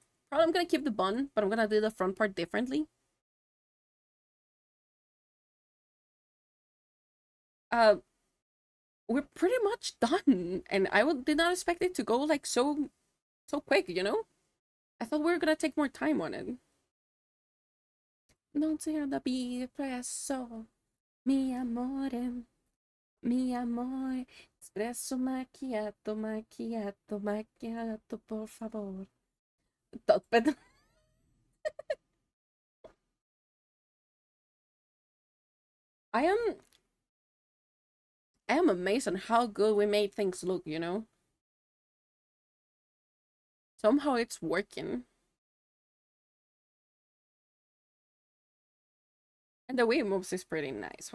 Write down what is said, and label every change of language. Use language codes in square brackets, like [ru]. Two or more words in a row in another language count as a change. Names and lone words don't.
[en] Probably I'm gonna keep the bun, but I'm gonna do the front part differently. Uh, we're pretty much done, and did not expect it to go like so quick, you know? I thought we were gonna take more time on it. [it] Non ti da presso, mi amore, mi amore, espresso macchiato, macchiato, macchiato, [es] por favor. [en] But I am I am amazed on how good we made things look, you know? Somehow it's working. And the way it moves is pretty nice.